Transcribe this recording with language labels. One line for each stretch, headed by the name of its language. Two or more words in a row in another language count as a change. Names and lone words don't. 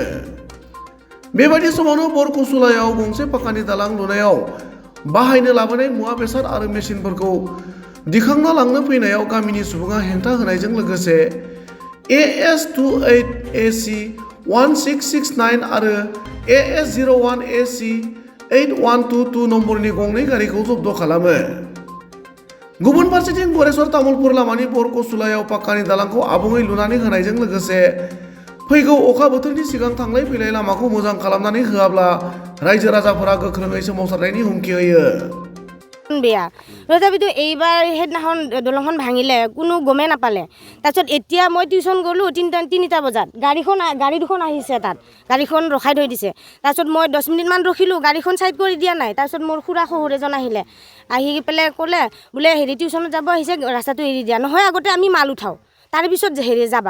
Bodo: बेबायदि समावनो बरकचुलायाव गंसे पाक्कानि दालां लुनायाव बाहायनो लाबोनाय मुवा बेसाद आरो मेसिनफोरखौ दिखांना लांनो फैनायाव गामिनि सुबुङा हेंथा होनायजों लोगोसे AS28AC 1669 आरो AS01AC 8122 नम्बरनि गंनै गारिखौ जब्द खालामो। गुबुन फारसेथिं गरेस्वर तामुलपुर लामानि बरकचुलायाव पाक्कानि दालांखौ आबुङै लुनानै होनायजों लोगोसे फैगौ अखा बोथोरनि सिगां थांलाय फैलाय लामाखौ मोजां खालामनानै होआब्ला रायजो राजाफोरा गोख्रोङै सोमावसारनायनि हुमखि होयो।
Assamese: বেয়া তথাপিতো এইবাৰ সেইদিনাখন দলংখন ভাঙিলে কোনো গমেই নাপালে। তাৰপিছত এতিয়া মই টিউশ্যন গ'লোঁ 3টা বজাত গাড়ী দুখন আহিছে, তাত গাড়ীখন ৰখাই থৈ দিছে। তাৰপিছত মই 10 মিনিটমান ৰখিলোঁ, গাড়ীখন ছাইড কৰি দিয়া নাই। তাৰপিছত মোৰ খুৰা শহুৰ এজন আহিলে, আহি পেলাই ক'লে বোলে টিউশ্যনত যাব আহিছে, ৰাস্তাটো এৰি দিয়া নহয়, আগতে আমি মাল উঠাওঁ তাৰপিছত যাবা।